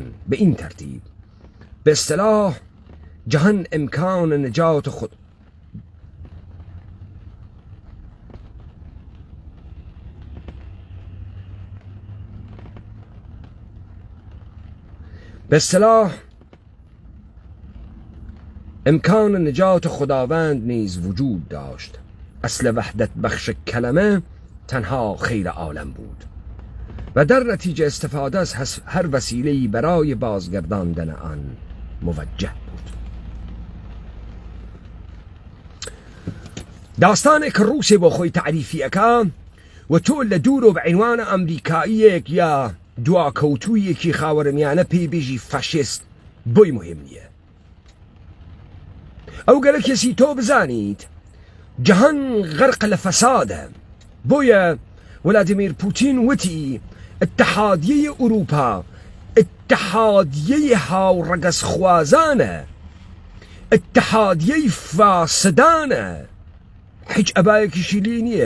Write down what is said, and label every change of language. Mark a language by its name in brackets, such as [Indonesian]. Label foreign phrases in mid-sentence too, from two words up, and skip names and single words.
[Persian] به این ترتیب به اصطلاح جهان امکان نجات خود امکان نجات خداوند نیز وجود داشت. اصل وحدت بخش کلمه تنها خیر عالم بود و در نتیجه استفاده از هر وسیله‌ای برای بازگرداندن آن موجه بود. [Central Kurdish] داستانێک کە ڕووسێ بۆ خۆی تعریفیەکە و تۆ لە دوورۆ بە عنوانە ئەمریکاییەک یا دواکەوتوویەکی خاوەرمیانە پێی بێژی فاشیست بۆی مهم نییە. ئەو گەلە کەسی تۆ بزانیت جهان غرق لە فەسادە. بۆیە ولادیمیر پوتین وتی اتحادیە ئوروپا اتحادیە هاوڕەگەزخوازانە، اتحادیە فاسدانە، هیچ ئەبایەکیشی لێ نییە.